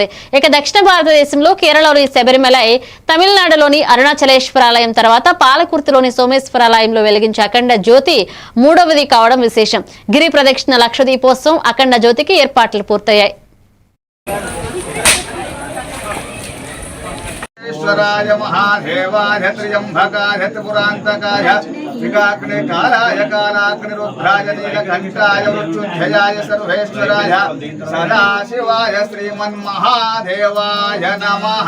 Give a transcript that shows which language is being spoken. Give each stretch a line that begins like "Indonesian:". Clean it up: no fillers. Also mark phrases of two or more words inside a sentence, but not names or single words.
Telugu: ఇక దక్షిణ భారతదేశంలో కేరళలోని శబరిమలై, తమిళనాడులోని అరుణాచలేశ్వరాలయం తర్వాత పాలకుర్తిలోని సోమేశ్వరాలయంలో వెలిగించే అఖండ జ్యోతి 3వది కావడం విశేషం. గిరి ప్రదక్షిణ, లక్ష దీపోత్సవం, అఖండ జ్యోతికి ఏర్పాట్లు పూర్తయ్యాయి.
Sanskrit: ईश्वराय महादेवाय त्र्यंबकाय त्रिपुरांतकाय विकाग्ने कालाय कालाग्निरुद्राय नीलकंठाय मृत्युंजयाय सर्वेश्वराय सदाशिवाय श्रीमन्महादेवाय नमः।